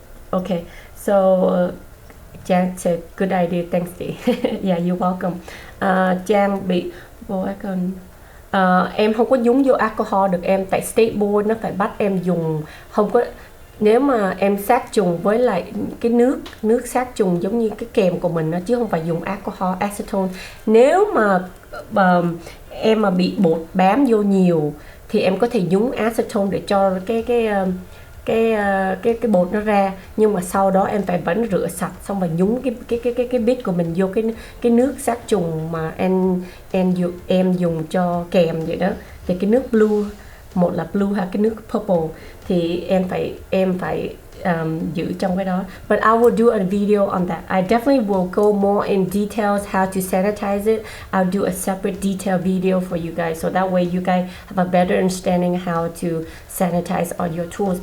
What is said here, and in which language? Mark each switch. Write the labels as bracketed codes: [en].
[en] Okay, so Chang said good idea, thanks Dee. Yeah, you're welcome. [vi] Chang bị vô em không có nhúng vô alcohol được em, tại staple nó phải bắt em dùng, không có, nếu mà em sát trùng với lại cái nước sát trùng giống như cái kèm của mình đó, chứ không phải dùng alcohol acetone. Nếu mà em mà bị bột bám vô nhiều thì em có thể nhúng acetone để cho cái bột nó ra, nhưng mà sau đó em phải vẫn rửa sạch xong và nhúng cái bit của mình vô cái nước sát trùng mà em dùng cho kèm vậy đó. Thì cái nước blue, một là blue hay cái nước purple, thì em phải giữ trong cái đó. [en] But I will do a video on that. I definitely will go more in details how to sanitize it. I'll do a separate detailed video for you guys, so that way you guys have a better understanding how to sanitize all your tools.